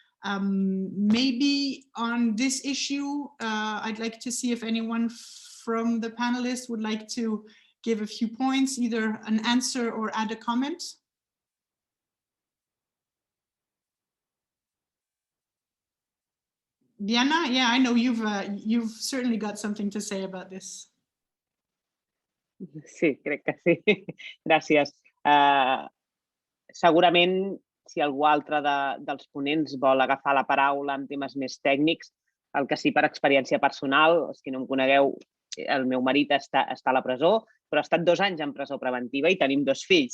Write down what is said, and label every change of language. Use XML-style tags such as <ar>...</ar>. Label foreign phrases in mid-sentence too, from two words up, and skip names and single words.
<en>Maybe on this issue, I'd like to see if anyone from the panelists would like to give a few points, either an answer or add a comment. Diana, yeah, I know you've certainly got something to say about this.</en> <ca>Sí, crec que sí. Gràcies. Segurament, si algú altre dels ponents vol agafar la paraula en temes més tècnics, el que sí per experiència personal, els que no em conegueu, el meu marit està a la presó, però ha estat 2 anys en presó preventiva i tenim 2 fills.</ca>